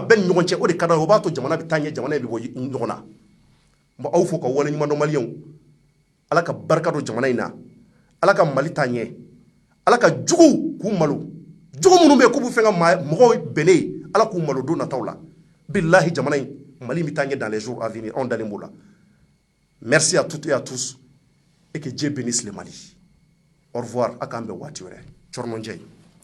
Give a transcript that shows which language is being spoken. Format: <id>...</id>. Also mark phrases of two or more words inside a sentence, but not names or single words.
<bm>bɛɛ ni ɲɔgɔn cɛ o de ka d'an ye o b'a to jamana bɛ taa ɲɛ jamana in bɛ bɔ ɲɔgɔn na n bɛ aw fo ka wale ɲuman dɔn maliyɛnw ala ka barika don jamana in na ala ka Mali taa ɲɛ ala ka jugu k'u malo jugu minnu bɛ yen k'u bɛ fɛ ka mɔgɔw bɛnnen ye ala k'u malo don nataw la billahi jamana in Mali bɛ taa ɲɛ</bm> <fr>dans les jours à venir</fr> <bm>anw dalen b'o la</bm> <fr>merci à toutes et à tous et que Dieu bénisse le Mali au revoir</fr> <bm>a k'an bɛn waati wɛrɛ cɔrɔnɔn jɛyi</bm>